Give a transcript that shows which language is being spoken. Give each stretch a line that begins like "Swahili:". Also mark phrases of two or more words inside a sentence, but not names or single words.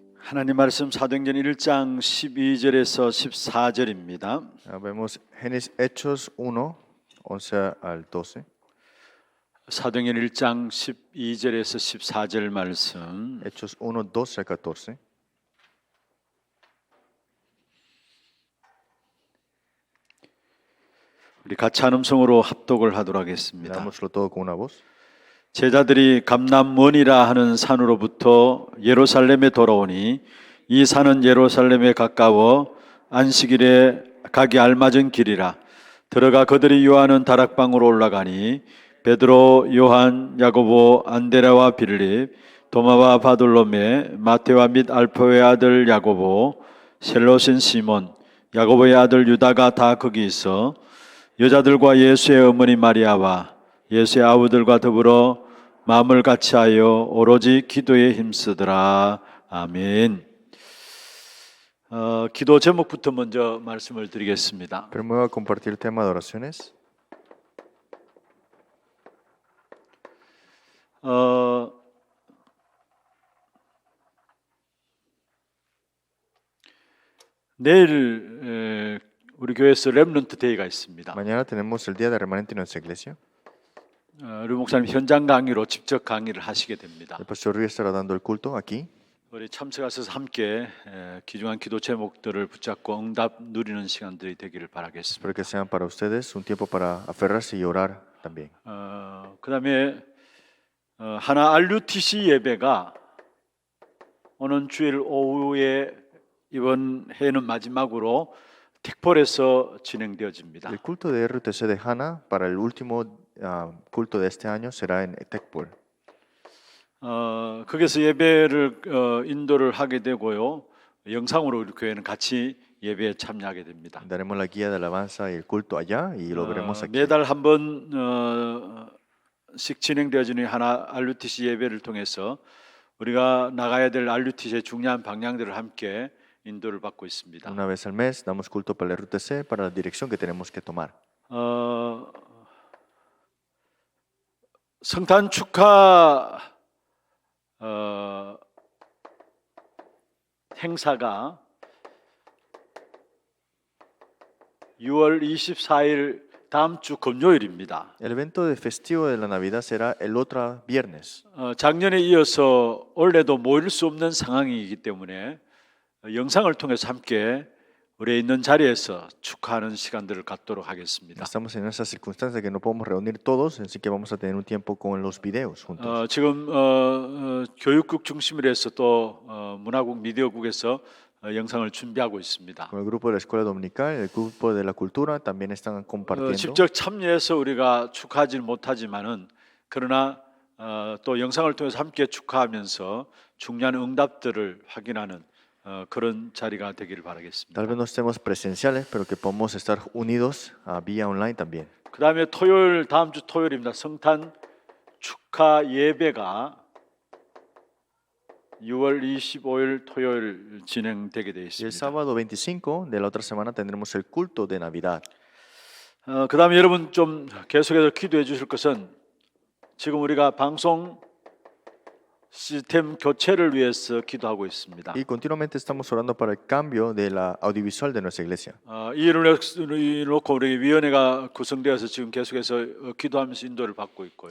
Korean: 하나님 말씀 사도행전 1장 12절에서 14절입니다.
Spanish: Vemos Hechos 1, 11 al 12.
Korean: 사도행전 1장 12절에서 14절 말씀.
Spanish: Hechos 1, 12 al 14.
Korean: 우리 같이 한 음성으로 합독을 하도록 하겠습니다.
Spanish: Leámoslo todo con una voz.
Korean: 제자들이 감람원이라 하는 산으로부터 예루살렘에 돌아오니 이 산은 예루살렘에 가까워 안식일에 가기 알맞은 길이라. 들어가 그들이 유하는 다락방으로 올라가니 베드로, 요한, 야고보, 안데레와 빌립, 도마와 바돌로메, 마테와 및 알페오의 아들 야고보, 셀롯인 시몬, 야고보의 아들 유다가 다 거기 있어 여자들과 예수의 어머니 마리아와 예수의 아우들과 더불어 마음을 같이하여 오로지 기도에 힘쓰더라. 아멘. 기도 제목부터 먼저 말씀을 드리겠습니다.
Spanish: Primero voy a compartir el tema de oraciones.
Korean: 내일 우리 교회에서 렘넌트 데이가 있습니다.
Spanish: Mañana tenemos el día de remanente en nuestra iglesia.
Korean: 우리 목사님 현장 강의로 직접 강의를 하시게 됩니다.
Spanish: El pastor Rui estará dando el culto aquí.
Korean: 우리 참석하셔서 함께 귀중한 기도 제목들을 붙잡고 응답 누리는 시간들이 되기를 바라겠습니다.
Spanish: Espero que sean para ustedes un tiempo para aferrarse y orar también.
Korean: 그다음에 하나 RUTC 예배가 오는 주일 오후에 이번 해는 마지막으로 택폴에서 진행되어집니다.
Spanish: El culto de RUTC de Hana para el último culto de este año será en Tecpol.
Korean: 거기서 예배를 인도를 하게 되고요. 영상으로 우리 교회는 같이 예배에 참여하게 됩니다.
Spanish: Daremos la guía de alabanza y el culto allá y lo veremos aquí.
Korean: 매달 한 번씩 진행되어지는 하나 RUTC 예배를 통해서 우리가 나가야 될 RUTC의 중요한 방향들을 함께 인도를 받고 있습니다.
Spanish: Una vez al mes damos culto para el RUTC para la dirección que tenemos que tomar.
Korean: 성탄 축하 행사가 6월 24일 다음 주 금요일입니다.
Spanish: El evento de festivo de la Navidad será el otro viernes.
Korean: 작년에 이어서 올해도 모일 수 없는 상황이기 때문에 영상을 통해서 함께 우리 있는 자리에서 축하하는 시간들을 갖도록 하겠습니다.
Spanish: Estamos en esa circunstancia que no podemos reunir todos, así que vamos a tener un tiempo con los videos juntos.
Korean: 지금 교육국 중심으로 해서 또 문화국 미디어국에서 영상을 준비하고 있습니다.
Spanish: Con el grupo de la escuela dominical, el grupo de la cultura también están compartiendo.
Korean: 직접 참여해서 우리가 축하하지는 못하지만은 그러나 또 영상을 통해서 함께 축하하면서 중요한 응답들을 확인하는 그런 자리가 되기를 바라겠습니다.
Spanish: Tal vez no estemos presenciales, pero que podamos estar unidos vía online también.
Korean: 그다음에 토요일 다음 주 토요일입니다. 성탄 축하 예배가 6월 25일 토요일 진행되게 되어
Spanish: Y el
Korean: 있습니다.
Spanish: sábado 25 de la otra semana tendremos el culto de Navidad.
Korean: 그다음에 여러분 좀 계속해서 기도해 주실 것은 지금 우리가 방송 시스템 교체를 위해서 기도하고 있습니다.
Spanish: Y continuamente estamos orando para el cambio de la audiovisual de nuestra iglesia.
Korean: 이 일을 놓고 우리 위원회가 구성되어서 지금 계속해서 기도하면서 인도를 받고 있고요.